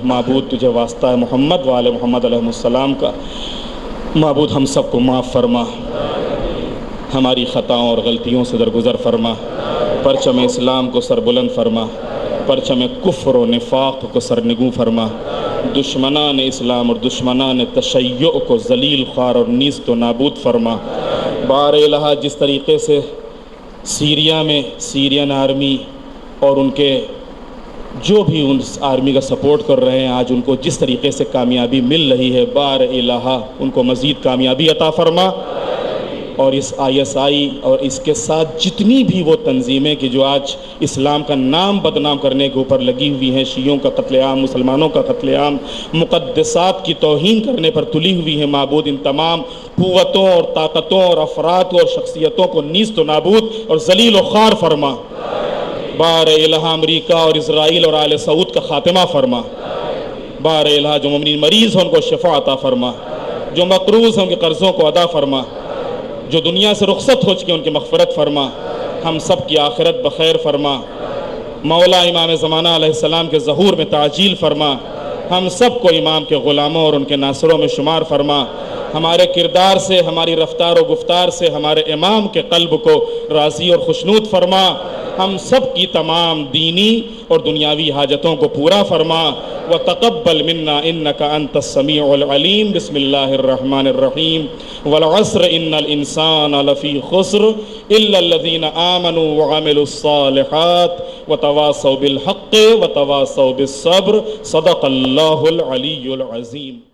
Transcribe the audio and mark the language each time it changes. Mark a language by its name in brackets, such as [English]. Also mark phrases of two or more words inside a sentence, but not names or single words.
[Urdu] معبود تجھے واسطہ ہے محمد و آل محمد [Arabic] علیہ السلام [Urdu] کا، معبود ہم سب کو معاف فرما، ہماری خطاؤں اور غلطیوں سے درگزر فرما، پرچم اسلام کو سر بلند فرما، پرچم کفر و نفاق کو سرنگوں فرما، دشمنان اسلام اور دشمنان تشیع کو ذلیل خوار اور نیست و نابود فرما. بار الہ جس طریقے سے سیریا میں [English] Syrian army [Urdu] اور ان کے جو بھی ان آرمی کا سپورٹ کر رہے ہیں، آج ان کو جس طریقے سے کامیابی مل رہی ہے، بار الہ ان کو مزید کامیابی عطا فرما. اور اس ISI اور اس کے ساتھ جتنی بھی وہ تنظیمیں کہ جو آج اسلام کا نام بدنام کرنے کے اوپر لگی ہوئی ہیں، شیعوں کا قتل عام، مسلمانوں کا قتل عام، مقدسات کی توہین کرنے پر تلی ہوئی ہیں، معبود ان تمام قوتوں اور طاقتوں اور افراد اور شخصیتوں کو نیست و نابود اور ذلیل و خوار فرما. بار الہ امریکہ اور اسرائیل اور آل سعود کا خاتمہ فرما. بار الہ جو مومنین مریض ہیں ان کو شفا عطا فرما. جو مقروض ہیں ان کے قرضوں کو ادا فرما، جو دنیا سے رخصت ہو چکے ان کی مغفرت فرما، ہم سب کی آخرت بخیر فرما، مولا امام زمانہ [Arabic] علیہ السلام [Urdu] کے ظہور میں تعجیل فرما، ہم سب کو امام کے غلاموں اور ان کے ناصروں میں شمار فرما، ہمارے کردار سے، ہماری رفتار و گفتار سے ہمارے امام کے قلب کو راضی اور خوشنود فرما، ہم سب کی تمام دینی اور دنیاوی حاجتوں کو پورا فرما، [Arabic] وتقبل منا انك انت السميع العليم۔ بسم الله الرحمن الرحيم۔ والعصر ان الانسان لفي خسر الا الذين آمنوا وعملوا الصالحات وتواصوا بالحق وتواصوا بالصبر۔ صدق الله العلي العظيم۔